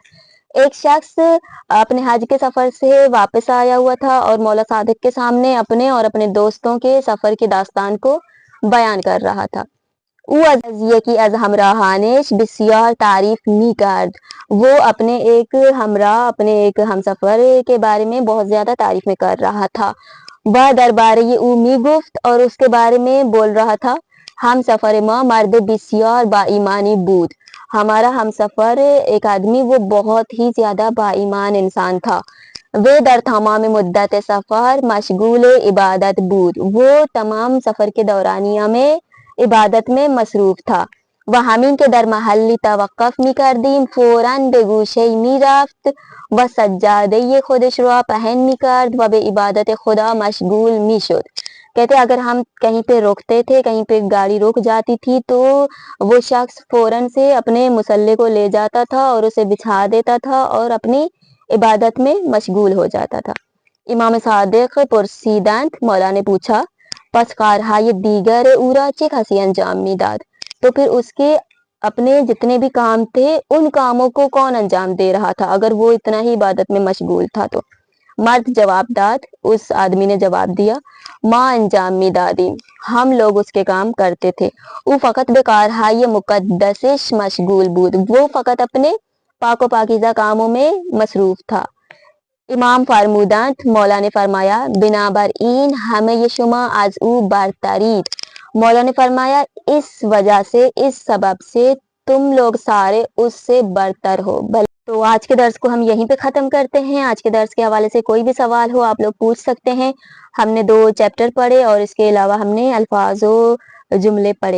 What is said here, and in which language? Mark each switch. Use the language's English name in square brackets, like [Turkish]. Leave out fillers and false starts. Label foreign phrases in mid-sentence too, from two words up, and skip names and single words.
[Urdu] ایک شخص اپنے حج کے سفر سے واپس آیا ہوا تھا اور مولا صادق کے سامنے اپنے اور اپنے دوستوں کے سفر کی داستان کو بیان کر رہا تھا۔ [Persian] او از یکی از همراهانش بسیار تعریف می کرد، [Urdu] وہ اپنے ایک ہمراہ اپنے ایک ہمسفر کے بارے میں بہت زیادہ تعریف میں کر رہا تھا۔ [Persian] وہ دربارے او می گفت، [Urdu] اور اس کے بارے میں بول رہا تھا، [Persian] ہم سفر ما مرد بسیار با ایمانی بود، [Urdu] ہمارا ہم سفر ایک آدمی وہ بہت ہی زیادہ با ایمان انسان تھا۔ [Persian] وہ در تمام مدت سفر مشغول عبادت بود، [Urdu] وہ تمام سفر کے دورانیہ میں عبادت میں مصروف تھا۔ [Persian] و همین که در محلی توقف میکردیم فوراً به گوشه میرفت و سجاده خودش را پهن میکرد و به عبادت خدا مشغول میشد. [Urdu] کہتے اگر ہم کہیں پہ رکتے تھے، کہیں پہ گاڑی رک جاتی تھی تو وہ شخص فوراً سے اپنے مصلے کو لے جاتا تھا اور اسے بچھا دیتا تھا اور اپنی عبادت میں مشغول ہو جاتا تھا. [Persian] امام صادق پرسیدند، [Urdu] مولا نے پوچھا [Persian] پس کارهای دیگر او را چه کسی انجام میداد؟ [Urdu] تو پھر اس کے اپنے جتنے بھی کام تھے ان کاموں کو کون انجام دے رہا تھا اگر وہ اتنا ہی عبادت میں مشغول تھا؟ [Persian] تو مرد جواب داد، [Urdu] اس آدمی نے جواب دیا، [Persian] ما انجام میدادیم، [Urdu] ہم لوگ اس کے کام کرتے تھے. [Persian] او فقط به کارهای مقدسش مشغول بود، [Urdu] وہ فقط اپنے پاک و پاکیزہ کاموں میں مصروف تھا. [Persian] امام فرمودند، [Urdu] مولا نے فرمایا [Persian] بنابراین همه شما از او برترید. [Urdu] مولا نے فرمایا اس وجہ سے، اس سبب سے تم لوگ سارے اس سے برتر ہو. تو آج کے درس کو ہم یہیں پہ ختم کرتے ہیں. آج کے درس کے حوالے سے کوئی بھی سوال ہو آپ لوگ پوچھ سکتے ہیں. ہم نے 2 چیپٹر پڑھے اور اس کے علاوہ ہم نے الفاظ و جملے پڑھے.